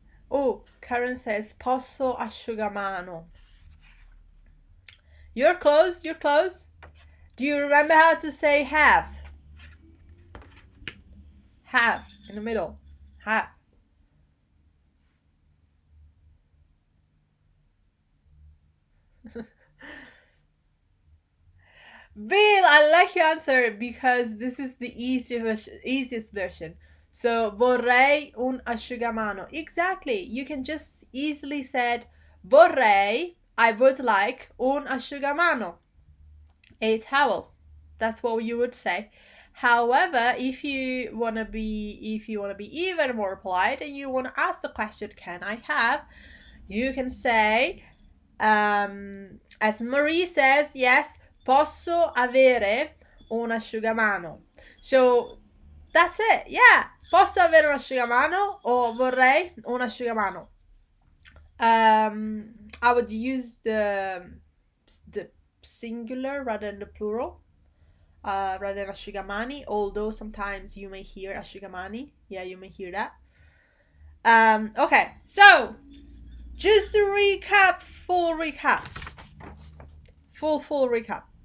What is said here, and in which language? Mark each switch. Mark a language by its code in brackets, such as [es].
[en] Oh, Karen says [it] posso asciugamano. [en] You're close. You're close. Do you remember how to say have? Have in the middle. Have. Bill, I like your answer because this is the easiest version. So, [it] vorrei un asciugamano. [en] Exactly. You can just easily said, [it] vorrei, [en] I would like, [it] un asciugamano. [en] A towel. That's what you would say. However, if you wanna be even more polite and you wanna ask the question, can I have? You can say, as Marie says, yes, [it] posso avere un asciugamano. [en] So that's it. Yeah, [it] posso avere un asciugamano or vorrei un asciugamano. [en] I would use the singular rather than the plural. Rather than asciugamani, although sometimes you may hear asciugamani. Yeah, you may hear that. Okay, so just to recap, full recap. Full recap.